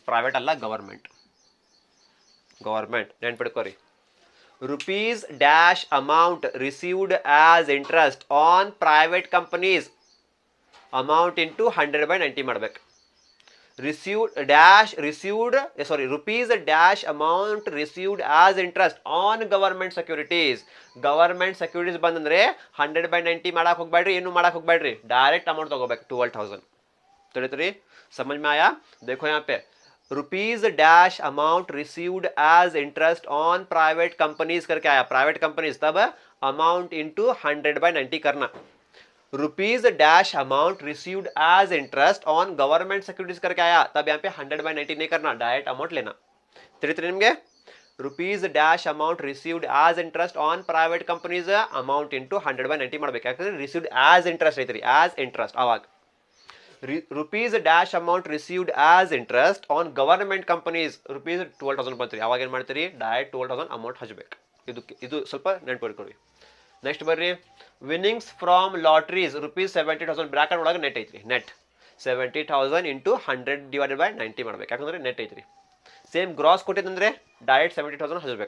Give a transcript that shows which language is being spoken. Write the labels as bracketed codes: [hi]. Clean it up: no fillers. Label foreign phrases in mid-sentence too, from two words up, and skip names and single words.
[kn] ಪ್ರೈವೇಟ್ ಅಲ್ಲ, ಗವರ್ಮೆಂಟ್ ನೆನ್ಪಿಡ್ಕೋರಿ. [en] rupees dash amount received as interest on private companies amount into 100/90 ಮಾಡ್ಬೇಕು. rupees dash amount received as interest on government securities. government securities [kn] ಬಂದಂದ್ರೆ 100/90 ಮಾಡಕ್ಕೆ ಹೋಗ್ಬೇಡ್ರಿ. ಏನು ಮಾಡಕ್ಕೆ ಹೋಗ್ಬೇಡ್ರಿ. [en] direct amount [kn] ತಗೋಬೇಕು 12,000. ತಿಳಿತ್ರಿ. [hi] समझ में आया? देखो यहाँ पे [en] rupees dash amount received as interest on private companies [hi] करके आया. [en] private companies तब amount into 100/90 करना. rupees dash amount received as interest on government securities [hi] करके आया. तब यहाँ पे 100/90 नहीं करना, [en] direct amount [hi] लेना. [kn] ತಿಳಿತ್ರಿ ನಿಮಗೆ. [en] rupees dash amount received as interest on private companies amount into 100/90 ಮಾಡ್ಬೇಕು. ಯಾಕಂದ್ರೆ received as interest ಐತ್ರಿ. as interest. ಅವಾಗ rupees dash amount received as interest on government companies rupees 12,000 ಬಂತ್ರಿ. [kn] ಅವಾಗ ಏನು ಮಾಡ್ತೀರಿ ಡೈರೆಕ್ಟ್ 12,000 ಅಮೌಂಟ್ ಹಚ್ಚಬೇಕು. ಇದು ಸ್ವಲ್ಪ ನೆನಪಿಟ್ಕೊಳ್ಳಿ. ನೆಕ್ಸ್ಟ್ ಬರ್ರಿ [en] winnings from lotteries [kn] ₹70,000 ಬ್ರಾಕೆಟ್ ಒಳಗೆ ನೆಟ್ ಐತ್ರಿ. [en] net 70,000 into 100/90 [kn] ಮಾಡ್ಬೇಕು. ಯಾಕಂದ್ರೆ ನೆಟ್ ಐತ್ರಿ. [en] same gross [kn] ಕೊಟ್ಟಿದ್ದಂದ್ರೆ ಡೈರೆಕ್ಟ್ 70,000 ಹಚ್ಚಬೇಕು.